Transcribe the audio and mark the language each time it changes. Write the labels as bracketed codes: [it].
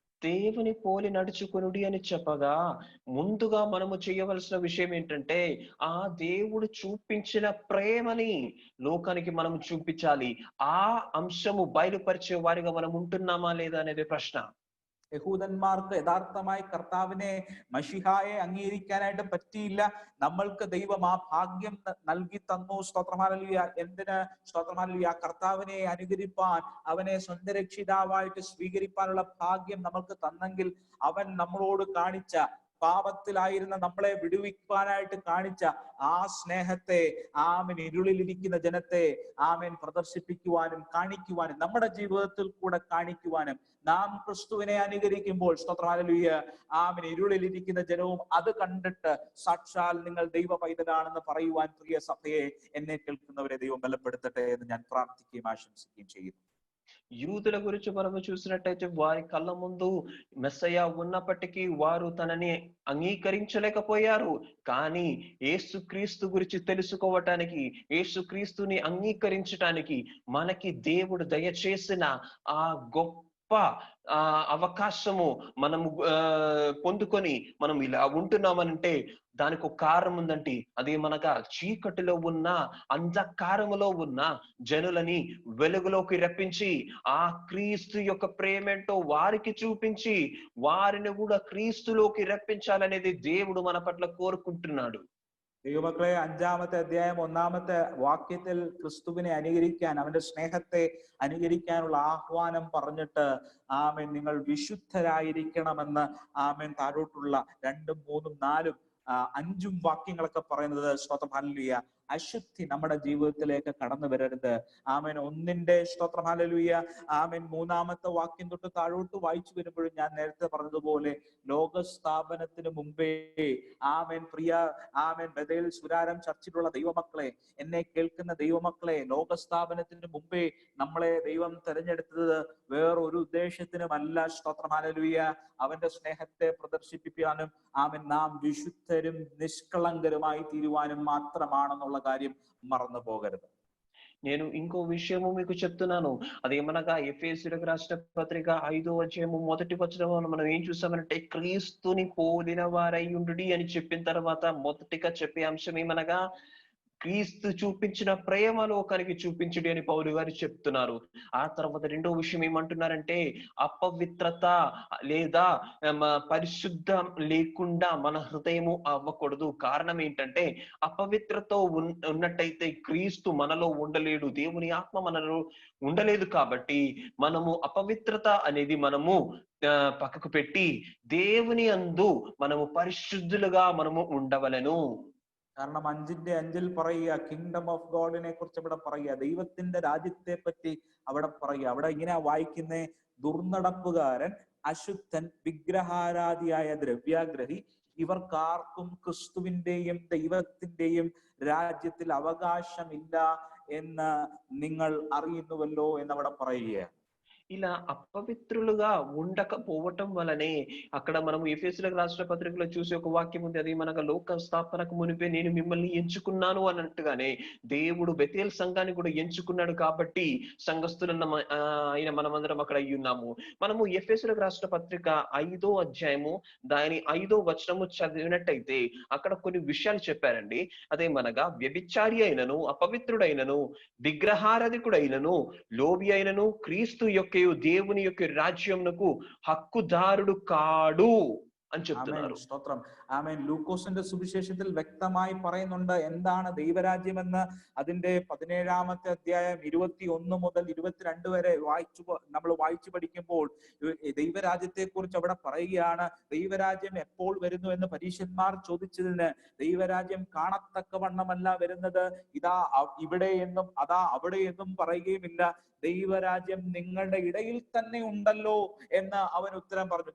[te] దేవుని పోలి నడుచుకొనుడి అని చెప్పగా, ముందుగా మనము చేయవలసిన విషయం ఏంటంటే, ఆ దేవుడు చూపించిన ప్రేమని లోకానికి మనం చూపించాలి. ఆ అంశము బయలుపరిచే వారిగా మనం ఉంటున్నామా లేదా అనేది ప్రశ్న. [ml] യഹൂദന്മാർക്ക് യഥാർത്ഥമായി കർത്താവിനെ മശിഹായെ അംഗീകരിക്കാനായിട്ട് പറ്റിയില്ല. നമ്മൾക്ക് ദൈവം ആ ഭാഗ്യം നൽകി തന്നു. സ്തോത്രം ഹല്ലേലൂയ. എന്തിന്? സ്തോത്രം ഹല്ലേലൂയ. കർത്താവിനെ അനുകരിപ്പാൻ, അവനെ സ്വന്തം രക്ഷിതാവായിട്ട് സ്വീകരിപ്പാനുള്ള ഭാഗ്യം നമ്മൾക്ക് തന്നെങ്കിൽ അവൻ നമ്മളോട് കാണിച്ച പാപത്തിലായിരുന്ന നമ്മളെ വിടുവിക്കുവാനായിട്ട് കാണിച്ച ആ സ്നേഹത്തെ ആമേൻ ഇരുളിലിരിക്കുന്ന ജനത്തെ ആമേൻ പ്രദർശിപ്പിക്കുവാനും കാണിക്കുവാനും നമ്മുടെ ജീവിതത്തിൽ കൂടെ കാണിക്കുവാനും നാം ക്രിസ്തുവിനെ അനുകരിക്കുമ്പോൾ സ്തോത്രം ഹല്ലേലൂയ ആമേൻ ഇരുളിലിരിക്കുന്ന ജനവും അത് കണ്ടിട്ട് സാക്ഷാൽ നിങ്ങൾ ദൈവ പൈതലാണെന്ന് പറയുവാൻ പ്രിയ സഭയെ എന്നെ കേൾക്കുന്നവരെ ദൈവം ബലപ്പെടുത്തട്ടെ എന്ന് ഞാൻ പ്രാർത്ഥിക്കുകയും ആശംസിക്കുകയും ചെയ്യുന്നു. [te] యూదుల గురించి మనము చూసినట్టయితే వారి కళ్ళ ముందు మెస్సయ్య ఉన్నప్పటికీ వారు తనని అంగీకరించలేకపోయారు. కానీ యేసుక్రీస్తు గురించి తెలుసుకోవటానికి, యేసుక్రీస్తుని అంగీకరించటానికి మనకి దేవుడు దయచేసిన ఆ గొప్ప అవకాశము మనము పొందుకొని మనం ఇలా ఉంటున్నామనంటే దానికి ఒక కారణం ఉందంటే అదేమనగా చీకటిలో ఉన్న అంధకారములో ఉన్న జనులని వెలుగులోకి రప్పించి ఆ క్రీస్తు యొక్క ప్రేమేంటో వారికి చూపించి వారిని కూడా క్రీస్తులోకి రప్పించాలనేది దేవుడు మన పట్ల కోరుకుంటున్నాడు. [ml] ദൈവമക്കളെ, 5-ാമത്തെ അധ്യായം 1-ാമത്തെ വാക്യത്തിൽ ക്രിസ്തുവിനെ അനുകരിക്കാൻ, അവന്റെ സ്നേഹത്തെ അനുകരിക്കാനുള്ള ആഹ്വാനം പറഞ്ഞിട്ട് ആമേൻ നിങ്ങൾ വിശുദ്ധരായിരിക്കണമെന്ന് ആമേൻ താഴോട്ടുള്ള 2, 3, 4, 5 വാക്യങ്ങളൊക്കെ പറയുന്നത് സ്തോത്രം ഹല്ലേലൂയ അശുദ്ധി നമ്മുടെ ജീവിതത്തിലേക്ക് കടന്നു വരരുത്. ആമേൻ 1-ന്റെ സ്തോത്രം ഹല്ലേലൂയ ആമേൻ 3-ാമത്തെ വാക്യം തൊട്ട് താഴോട്ട് വായിച്ചു വരുമ്പോഴും ഞാൻ നേരത്തെ പറഞ്ഞതുപോലെ ലോകസ്ഥാപനത്തിന് മുമ്പേ ആമേൻ പ്രിയ ആമേൻ ബഥേൽ സുരാരം ചർച്ചിലുള്ള ദൈവമക്കളെ, എന്നെ കേൾക്കുന്ന ദൈവമക്കളെ, ലോകസ്ഥാപനത്തിന് മുമ്പേ നമ്മളെ ദൈവം തെരഞ്ഞെടുത്തത് വേറൊരു ഉദ്ദേശത്തിനുമല്ല. സ്തോത്രം ഹല്ലേലൂയ അവന്റെ സ്നേഹത്തെ പ്രദർശിപ്പിക്കാനും ആമേൻ നാം വിശുദ്ധരും നിഷ്കളങ്കരുമായി തീരുവാനും മാത്രമാണെന്നുള്ള കാര്യം മറന്നു പോകരുത്. [te] నేను ఇంకో విషయము మీకు చెప్తున్నాను. అదేమనగా ఎఫెసీయులకు రాసిన పత్రిక 5వ అధ్యాయము 1వ వచనంలో మనం ఏం చూసామంటే క్రీస్తుని పోలిన వారై ఉండుడి అని చెప్పిన తర్వాత మొదటిగా చెప్పే అంశం ఏమనగా క్రీస్తు చూపించిన ప్రేమ లోకానికి చూపించుడి అని పౌలు గారు చెప్తున్నారు. ఆ తర్వాత రెండో విషయం ఏమంటున్నారంటే అపవిత్రత లేదా పరిశుద్ధం లేకుండా మన హృదయము అవ్వకూడదు. కారణం ఏంటంటే అపవిత్రతో ఉన్నట్టయితే క్రీస్తు మనలో ఉండలేడు, దేవుని ఆత్మ మనలో ఉండలేదు. కాబట్టి మనము అపవిత్రత అనేది మనము పక్కకు పెట్టి దేవుని యందు మనము పరిశుద్ధులుగా మనము ఉండవలెను. [ml] കാരണം 5-ന്റെ 5-ൽ പറയുക, [en] kingdom of ഗോഡിനെ [ml] കുറിച്ച് ഇവിടെ പറയുക, ദൈവത്തിന്റെ രാജ്യത്തെ പറ്റി അവിടെ പറയുക. അവിടെ ഇങ്ങനെ വായിക്കുന്നേ, ദുർനടപ്പുകാരൻ, അശുദ്ധൻ, വിഗ്രഹാരാധിയായ ദ്രവ്യാഗ്രഹി ഇവർക്കാർക്കും ക്രിസ്തുവിന്റെയും ദൈവത്തിന്റെയും രാജ്യത്തിൽ അവകാശമില്ല എന്ന് നിങ്ങൾ അറിയുന്നുവല്ലോ എന്നവിടെ പറയുക. [te] ఇలా అపవిత్రులుగా ఉండకపోవటం వలనే అక్కడ మనం ఎఫెసీయులకు రాసిన పత్రికలో చూసి ఒక వాక్యం ఉంది. అది మనకు లోక స్థాపనకు మునిపే నేను మిమ్మల్ని ఎంచుకున్నాను అన్నట్టుగానే దేవుడు బెతేల్ సంఘాన్ని కూడా ఎంచుకున్నాడు. కాబట్టి సంఘస్థులన్న ఆయన మనమందరం అక్కడ అయ్యి ఉన్నాము. మనము ఎఫెసీయులకు రాసిన పత్రిక 5వ అధ్యాయము దాని 5వ వచనము చదివినట్టయితే అక్కడ కొన్ని విషయాలు చెప్పారండి. అదేమనగా వ్యభిచారి అయినను, అపవిత్రుడైనను, విగ్రహారాధికుడైనను, లోబి అయినను క్రీస్తు యొక్క దేవుని యొక్క రాజ్యమునకు హక్కుదారుడు కాడు అని చెప్తున్నారు. [ml] സ്തോത്രം. ആമേൻ. ലൂക്കോസിന്റെ സുവിശേഷത്തിൽ വ്യക്തമായി പറയുന്നുണ്ട് എന്താണ് ദൈവരാജ്യമെന്ന്. അതിന്റെ 17-ാമത്തെ അധ്യായം 21 മുതൽ 22 വരെ നമ്മൾ വായിച്ചു പഠിക്കുമ്പോൾ ദൈവരാജ്യത്തെ കുറിച്ച് അവിടെ പറയുകയാണ്. ദൈവരാജ്യം എപ്പോൾ വരുന്നു എന്ന് പരീശന്മാർ ചോദിച്ചതിന് ദൈവരാജ്യം കാണത്തക്കവണ്ണമല്ല വരുന്നത്, ഇതാ ഇവിടെ എന്നും അതാ അവിടെ എന്നും പറയുകയുമില്ല, ദൈവരാജ്യം നിങ്ങളുടെ ഇടയിൽ തന്നെ ഉണ്ടല്ലോ എന്ന് അവൻ ഉത്തരം പറഞ്ഞു.